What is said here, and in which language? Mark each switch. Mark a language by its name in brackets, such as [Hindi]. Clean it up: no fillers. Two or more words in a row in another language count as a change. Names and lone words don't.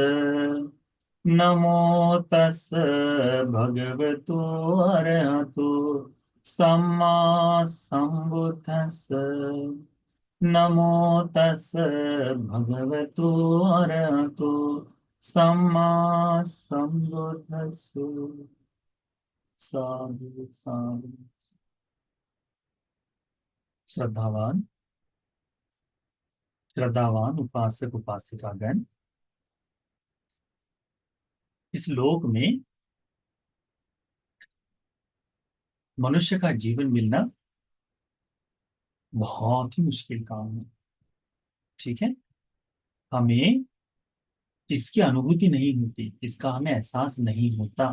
[Pali] नमो तस् भगवतो अरहतो सम्मा सम्बुद्धस्स। नमो तस् भगवतो अरहतो सम्मा सम्बुद्धस्स। साधु साधु। [Hindi] श्रद्धावान श्रद्धावान उपासक उपासिकागण, इस लोक में मनुष्य का जीवन मिलना बहुत ही मुश्किल काम है। ठीक है, हमें इसकी अनुभूति नहीं होती, इसका हमें एहसास नहीं होता।